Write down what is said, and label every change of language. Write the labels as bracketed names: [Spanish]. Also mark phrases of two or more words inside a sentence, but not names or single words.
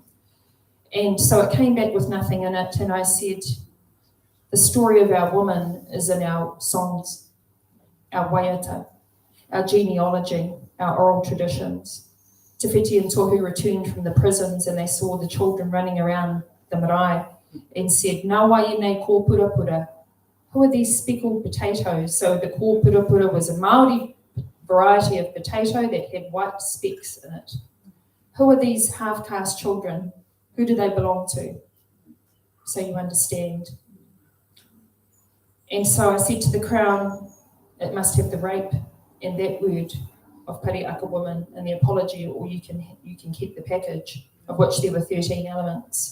[English] And so it came back with nothing in it, and I said, the story of our woman is in our songs, our waiata, our genealogy, our oral traditions. Te Whiti and Tohu returned from the prisons, and they saw the children running around the marae and said, [Māori] "Nā wai nei ko pura pura." [English] Who are these speckled potatoes? So the [Māori] ko pura pura [English] was a Māori variety of potato that had white specks in it. Who are these half-caste children? Who do they belong to? So you understand. And so I said to the Crown, it must have the rape and that word of Parihaka woman in the apology, or you can keep the package, of which there were 13 elements.